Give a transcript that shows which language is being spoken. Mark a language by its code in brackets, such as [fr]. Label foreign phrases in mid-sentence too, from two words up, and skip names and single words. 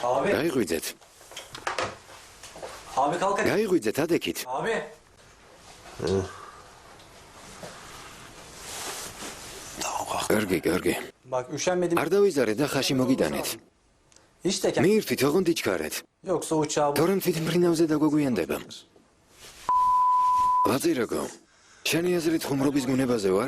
[ka] გაიღვიძეთ. [tr] Abi kalk hadi. [ka] გაიღვიძეთ ადექით. [tr] Abi. [ka] კარგი. [tr] Bak üşenmedim. [ka] არ დავიზარეთ და ხაში მოგიტანეთ. [tr] İşte kend. [ka] მიირთვით, ოღონდ იჩქარეთ. [tr] Yoksa uçağı [ka] თორემ თვით მფრინავზე დაგვაგვიანდება. ვაწირაგო. შენი აზრით ხუმრობის გუნებაზე ვარ?